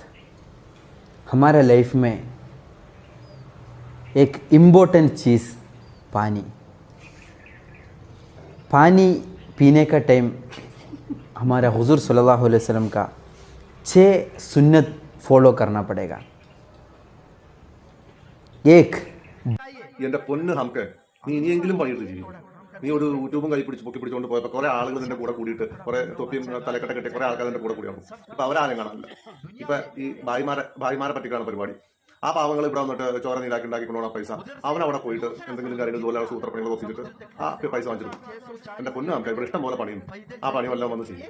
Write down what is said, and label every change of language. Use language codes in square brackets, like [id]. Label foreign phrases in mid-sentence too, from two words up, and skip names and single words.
[hi] हमारा लाइफ में एक इम्पोर्टेंट चीज़ पानी पानी पीने का टाइम हमारा हुजूर [ar] صلى الله عليه وسلم [hi] का 6 सुन्नत फॉलो करना पड़ेगा। एक [ml] എന്റെ പൊന്ന് നമുക്ക് നീ ഇനിയെങ്കിലും പണിയെടുത്ത് ജീവിക്കും. നീ ഒരു യൂട്യൂബും കൈ പൊക്കി പിടിച്ചുകൊണ്ട് പോയപ്പോൾ കുറെ ആളുകൾ നിന്റെ കൂടെ കൂടിയിട്ട് കുറെ തൊപ്പിയും തലക്കെട്ട കെട്ടി കുറെ ആൾക്കാർ നിന്റെ കൂടെ കൂടിയാണ്. ഇപ്പൊ അവരാരും കാണാനില്ല. ഇപ്പൊ ഈ ഭായിമാരെ പറ്റിക്കാണ് പരിപാടി. ആ പാവങ്ങൾ ഇവിടെ വന്നിട്ട് ചോര നീരാക്കി ഉണ്ടാക്കിക്കൊണ്ടുപോകണ പൈസ അവൻ അവിടെ പോയിട്ട് എന്തെങ്കിലും കാര്യങ്ങൾ ജോലി സൂത്രപ്പണികൾ ഒപ്പിച്ചിട്ട് ആ പൈസ വാങ്ങിച്ചിട്ട് എന്റെ പൊന്നു നമുക്ക് ഇവിടെ ഇഷ്ടം പോലെ പണിയും ആ പണി വല്ലതും വന്ന് ചെയ്യും.